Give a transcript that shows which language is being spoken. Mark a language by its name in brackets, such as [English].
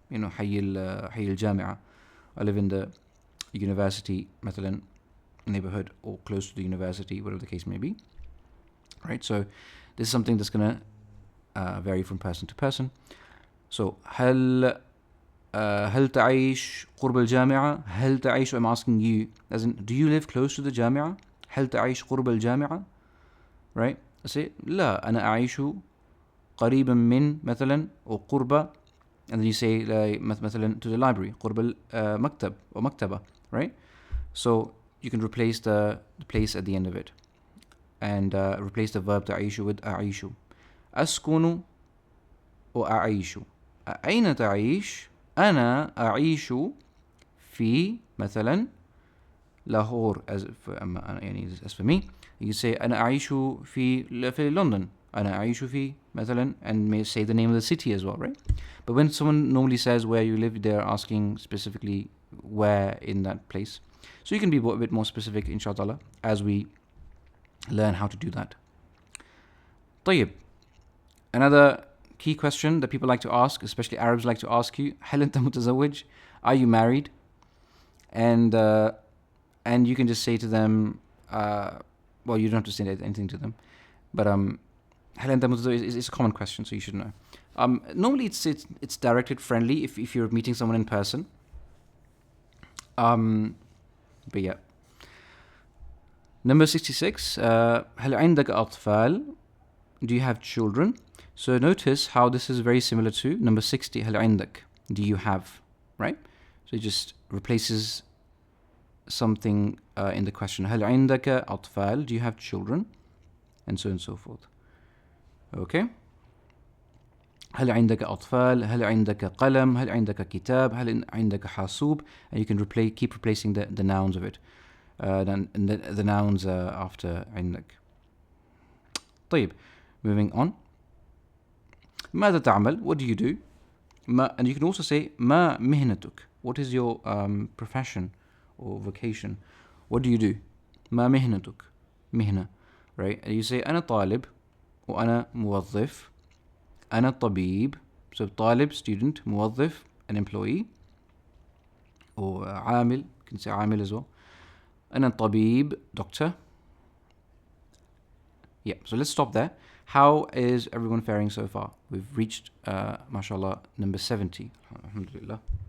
[English] You know, [Arabic] حي الجامعة. [English] I live in the university مثلا neighborhood or close to the university, whatever the case may be. Right? So this is something that's gonna vary from person to person. So [Arabic] هل تعيش قرب الجامعة؟ هل تعيش, [English] I'm asking you, as in, do you live close to the جامعة? [Arabic] هل تعيش قرب الجامعة? [English] Right? I say [Arabic] لا, أنا أعيش قريبا من مثلا أو قرب, [English] and then you say [Arabic] مثلا [English] to the library [Arabic] قرب المكتب or مكتبة, right? [English] So you can replace the place at the end of it and replace the verb تعيش with أعيش. [Arabic] أسكن وأعيش. أين تعيش؟ أنا أعيش في مثلا لاهور. [English] As for me, you say [Arabic] أنا أعيش في [English] London. [Arabic] أنا أعيش في مثلا, [English] and may say the name of the city as well, right? But when someone normally says where you live, they're asking specifically where in that place. So you can be a bit more specific, inshallah, as we learn how to do that. [Arabic] طيب. [English] Another key question that people like to ask, especially Arabs like to ask you, [Arabic] هل أنت متزوج? [English] Are you married? And you can just say to them, well, you don't have to say anything to them, but [Arabic] هل أنت متزوج [English] is a common question, so you should know. Normally it's directed friendly if you're meeting someone in person. But yeah. Number 66, [Arabic] هل عندك أطفال? [English] Do you have children? So notice how this is very similar to number 60, [Arabic] هل عندك? [English] Do you have? Right? So it just replaces something in the question. [Arabic] هل عندك أطفال? [English] Do you have children? And so on and so forth. Okay? [Arabic] هل عندك أطفال؟ هل عندك قلم؟ هل عندك كتاب؟ هل عندك حاسوب? [English] And you can keep replacing the nouns of it. The nouns after عندك. طيب. Moving on. [Arabic] ماذا تعمل? [English] What do you do? And you can also say [Arabic] ما مهنتك? [English] What is your profession or vocation? What do you do? [Arabic] ما مهنتك? مهنة. [English] Right? And you say [Arabic] أنا طالب وأنا موظف. أنا طبيب. [English] So طالب, student, موظف, an employee. Or عامل, you can say عامل as well. [Arabic] أنا طبيب, doctor. [English] Yeah, so let's stop there. How is everyone faring so far? We've reached, mashallah, number 70. [Arabic] Alhamdulillah.